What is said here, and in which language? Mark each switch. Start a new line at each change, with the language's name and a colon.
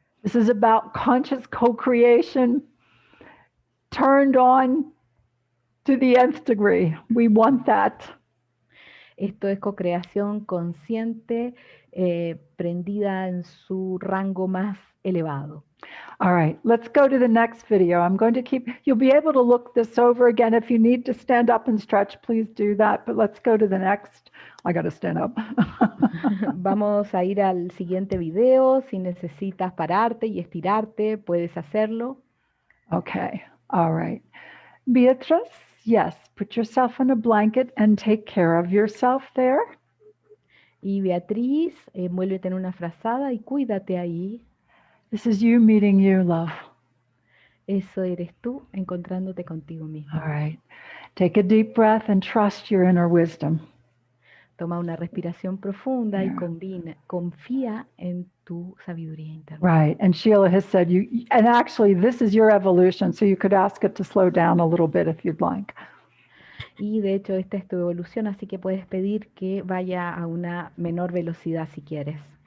English: This is about conscious co-creation turned on to the nth degree. We want that.
Spanish: Esto es co-creación consciente, prendida en su rango más elevado.
English: All right, let's go to the next video. I'm going to you'll be able to look this over again. If you need to stand up and stretch, please do that. But let's go to the next. I got to stand up.
Spanish: Vamos a ir al siguiente video. Si necesitas pararte y estirarte, puedes hacerlo.
English: Okay, all right. Beatrice, yes, put yourself in a blanket and take care of yourself there.
Spanish: Y Beatriz, envuélvete en una frazada y cuídate ahí.
English: This is you meeting you, love.
Spanish: Eso eres tú, encontrándote contigo mismo.
English: All right. Take a deep breath and trust your inner wisdom.
Spanish: Toma una respiración profunda y confía en tu sabiduría interna.
English: Right. And Sheila has said and actually this is your evolution, so you could ask it to slow down a little bit if you'd like.
Spanish: Y de hecho esta es tu evolución, así que puedes pedir que vaya a una menor velocidad si quieres.